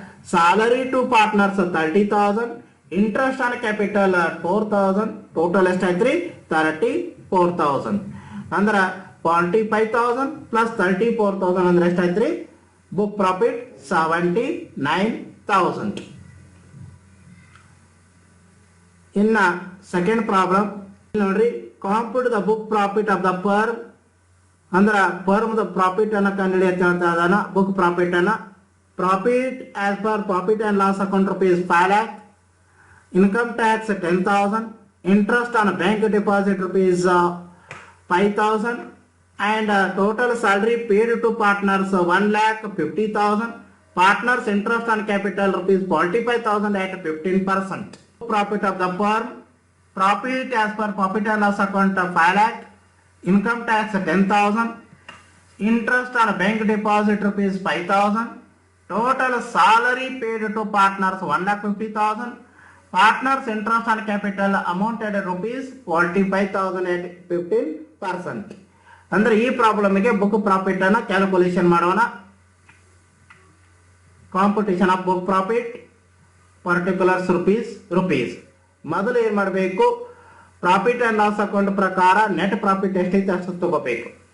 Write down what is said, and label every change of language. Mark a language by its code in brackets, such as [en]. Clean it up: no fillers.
[en] salary to partners 30,000, interest on capital 4,000, total [kn] ಎಷ್ಟಾಯ್ತ್ರಿ [en] 34,000. [kn] ಅಂದ್ರ 45,000 plus 34,000 ಅಂದ್ರೆ ಎಷ್ಟಾಯ್ತ್ರಿ [en] book profit [kn] 79,000. ಇನ್ನ second problem ನೋಡ್ರಿ, [en] compute the book profit of the firm [kn] ಅಂದ್ರ firm the profit ಅನ್ನ ಕಂಡುಹಿಡಿಯತ್ತೆ ಅಂತ ಅದಾನ. [en] Book profit ಅನ್ನ profit as per profit and loss account rupees 5 lakh, income tax 10,000, interest on bank deposit rupees 5,000, and total salary paid to partners 1,50,000, partners interest on capital rupees 45,000 at 15%. Profit of the firm, profit as per profit and loss account 5 lakh, income tax 10,000, interest on bank deposit rupees 5,000, total salary paid to partners 1,50,000, partners interest on capital amounted rupees 45,000 at 15%. [kn] ಅಂದ್ರೆ ಈ ಪ್ರಾಬ್ಲಮ್ಗೆ book profit ಅನ್ನ calculation ಮಾಡೋಣ. [en] Competition of book profit particulars rupees. [kn] ಮೊದಲು ಏನ್ ಮಾಡಬೇಕು, profit and loss account ಪ್ರಕಾರ net profit ಎಷ್ಟೈತೆ ಅಷ್ಟು ತಗೋಬೇಕು.